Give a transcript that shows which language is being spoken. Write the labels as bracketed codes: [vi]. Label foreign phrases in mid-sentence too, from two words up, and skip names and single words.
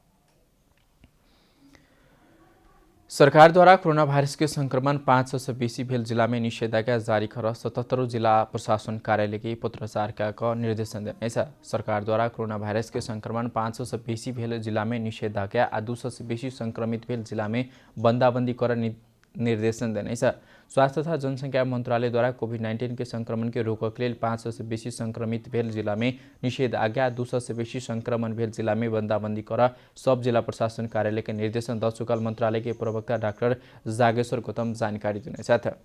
[mai] सरकार द्वारा कोरोना वायरस के संक्रमण 500 से बेसी भेल जिला में निषेधाज्ञा जारी कर 77 जिला प्रशासन कार्यालय के पत्राचार का निर्देशन देने छ। सरकार द्वारा कोरोना वायरस के संक्रमण 500 से बेसी भेल जिला में निषेधाज्ञा आ 200 से बेसी संक्रमित भेल जिला में बंदाबंदी कर निर्देशन देने छ। स्वास्थ्य तथा जनसंख्या मंत्रालय द्वारा कोविड-19 के संक्रमण के रोकक लेल 500 से बेसी संक्रमित भेल जिला में निषेधाज्ञा, 200 से बेसी संक्रमण भेल जिला में बंदाबंदी कर सब जिला प्रशासन कार्यालय के निर्देशन द चुकल मंत्रालय के प्रवक्ता डाक्टर जागेश्वर गौतम जानकारी देने छथि।